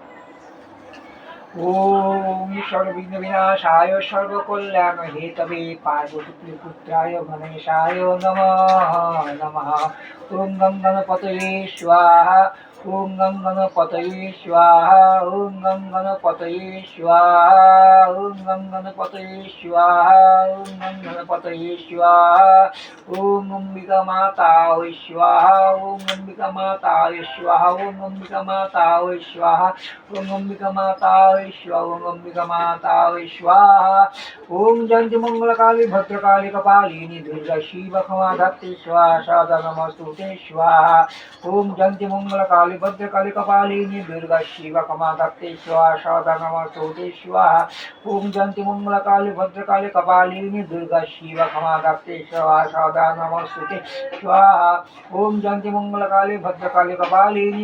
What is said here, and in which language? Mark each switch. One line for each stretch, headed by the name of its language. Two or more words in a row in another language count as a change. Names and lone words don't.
Sanskrit: ओम सर्वविघ्न विनाशाय सर्वकल्याण हेतवे पार्वतीपुत्राय गणेशाय नमः नमः ओम गं गणपतये स्वाहा ओम गं गणपतये स्वाहा ओम गं गणपतये গণপতয়ে স্বাহা ওম গং গণপতয়ে স্বাহা ওম গং গণপতয়ে স্বাহা ওম অম্বিকা মাতায় স্বাহা ওম অম্বিকা মাতায় স্বাহা ওম অম্বিকা মাতায় স্বাহা ওম অম্বিকা মাতায় স্বাহা ওম অম্বিকা মাতায় স্বাহা ওম জয়ন্তী মঙ্গলকালী ভদ্রকালী কপালিনী দুর্গা শিব ক্ষমা ধাত্রী স্বাহা সদা নমস্তুতে স্বাহা ওম জয়ন্তী মঙ্গলকালী ভদ্রকালী কপালিনী দুর্গা শিব ক্ষমা ধাত্রী স্বাহা সদা নমস্তুতে স্বাহা ওম জয়ন্তী মঙ্গলকালী ভদ্রকালী কপালিনী দুর্গা শিব ক্ষমা ধাত্রী স্বাহা সদা নমস্তুতে স্বাহা ওম জয়ন্তী মঙ্গলকালী ভদ্রকালী কপালিনী